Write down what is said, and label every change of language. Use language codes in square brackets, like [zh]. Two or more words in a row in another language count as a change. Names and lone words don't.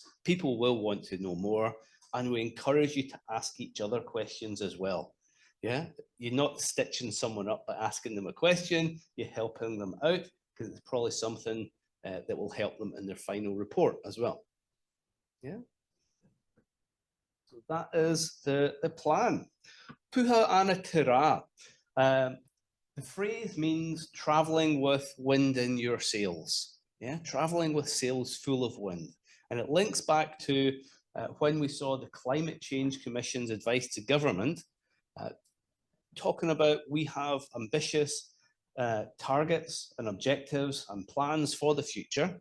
[en] People will want to know more, and we encourage you to ask each other questions as well. Yeah, you're not stitching someone up by asking them a question, you're helping them out, because it's probably something that will help them in their final report as well. Yeah. So that is the plan. [mi] Pūhau ana te rā. [en] The phrase means traveling with wind in your sails. Yeah, traveling with sails full of wind. And it links back to when we saw the Climate Change Commission's advice to government, talking about we have ambitious targets and objectives and plans for the future.